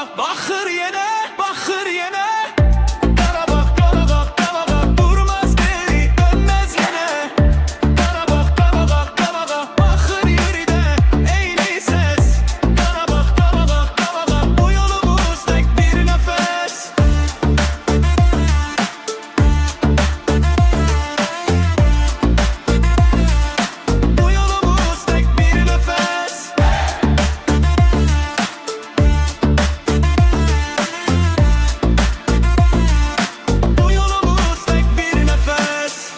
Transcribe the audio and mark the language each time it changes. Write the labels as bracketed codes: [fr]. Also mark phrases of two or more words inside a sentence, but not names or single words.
[az] Baxır yenə, baxır yenə. Qarabağ, qabağa, qabağa. Durmaz geri, dönməz yenə. Qarabağ, qabağa, qabağa. Baxır yeridə eyni səs. Qarabağ, qabağa, qabağa. Bu yolumuz tək bir nəfəs. [tr] Bu yolumuz tek bir nefes. Bu yolumuz tek bir nefes.